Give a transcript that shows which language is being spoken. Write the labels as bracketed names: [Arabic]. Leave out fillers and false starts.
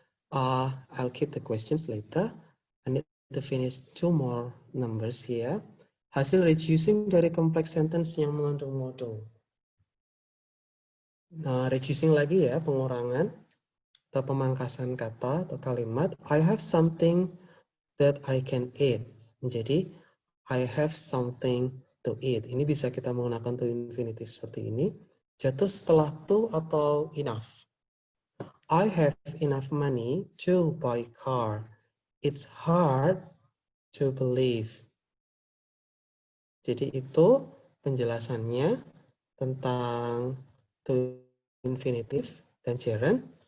[English] I'll keep the questions later. I need to finish 2 more numbers here. [Indonesian] Hasil reducing dari complex sentence yang mengandung modal. Nah, reducing lagi ya, pengurangan atau pemangkasan kata atau kalimat. [English] I have something that I can eat. Menjadi I have something to eat. [Indonesian] Ini bisa kita menggunakan to infinitive seperti ini. Jatuh setelah to atau enough. [English] I have enough money to buy car. It's hard to believe. [Indonesian] Jadi itu penjelasannya tentang [English] to infinitive dan gerund.